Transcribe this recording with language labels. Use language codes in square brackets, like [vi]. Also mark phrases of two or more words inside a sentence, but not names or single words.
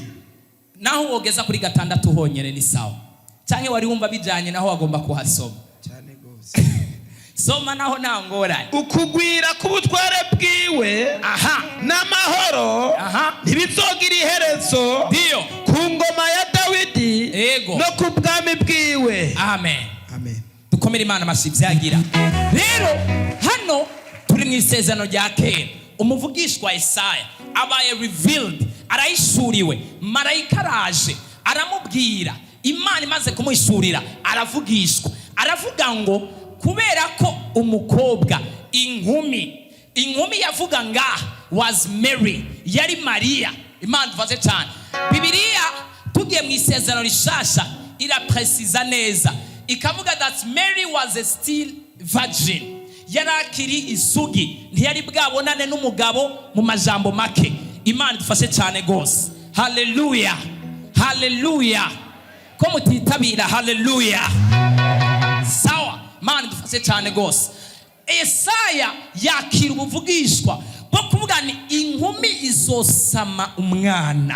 [rn] Naho wogeza kuri 6 honyere ni sawa. Canke wari wumva bijanye naho wagomba kuhasoma. Cyane gose. soma naho nta ngorane. ukugwira k'ubutware bwiwe n'amahoro ntibizogira iherezo Ndio. ku ngoma ya Dawidi Ego. no ku bwami bwiwe. Amen. Amen. Dukomere Imana amashyi byagira. Rero hano turi mu isezerano rya kera. Umuvugishwa Yesaya abaye revealed, arayishuriwe, marayika araje aramubwira, Imana imaze kumuhishurira aravugishwa, aravuga ngo kubera ko umukobwa inkumi yavuga ngaha was Mary, yari Mariya. Imana tuvaze cyane. Bibiliya tugiye mu isezerano rishasha irapresiza neza, ikavuga [en] that Mary was a still virgin, [rn] yarakiri isugi, ntiyari bwabonane n'umugabo mu majambo make. Imana dufashe cyane gose. Haleluya, haleluya, ko mutitabira. Haleluya, sawa. Imana dufashe cyane gose. Yesaya yakira ubuvugishwa bwo kuvuga ni inkumi izosama umwana.